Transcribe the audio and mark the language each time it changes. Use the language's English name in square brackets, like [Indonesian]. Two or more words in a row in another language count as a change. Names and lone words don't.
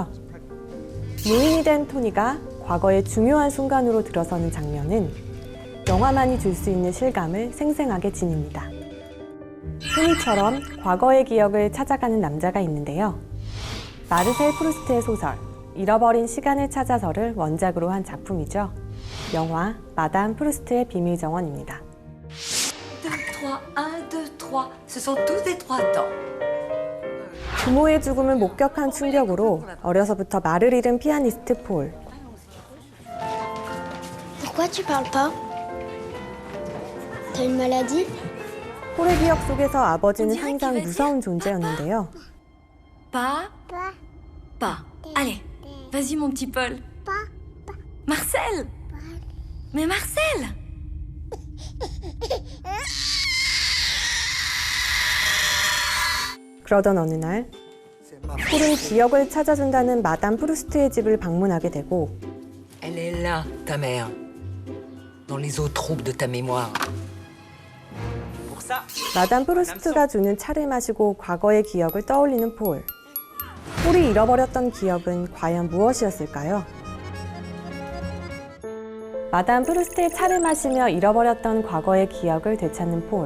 [Korean] 노인이 된 토니가 과거의 중요한 순간으로 들어서는 장면은 영화만이 줄 수 있는 실감을 생생하게 지닙니다. 토니처럼 과거의 기억을 찾아가는 남자가 있는데요. 마르셀 프루스트의 소설 잃어버린 시간을 찾아서를 원작으로 한 작품이죠. 영화 마담 프루스트의 비밀 정원입니다. [French] 2, 3, 1, 2, 3. Ce sont tous des 3 temps. [Korean] 부모의 죽음을 목격한 충격으로 어려서부터 말을 잃은 피아니스트 폴. [French] Pourquoi tu parles pas? T'as une maladie? [Korean] 폴의 기억 속에서 아버지는 항상 무서운 존재였는데요. [French] Pas. Pas. Allez, vas-y mon petit Paul. Marcel. Mais Marcel. [Korean] 그러던 어느 날 폴은 기억을 찾아준다는 마담 프루스트의 집을 방문하게 되고 [French] Elle est là, ta mère. Dans les eaux troubles de ta mémoire. [Korean] 마담 프루스트가 주는 차를 마시고 과거의 기억을 떠올리는 폴. 폴이 잃어버렸던 기억은 과연 무엇이었을까요? 마담 프루스트의 차를 마시며 잃어버렸던 과거의 기억을 되찾는 폴.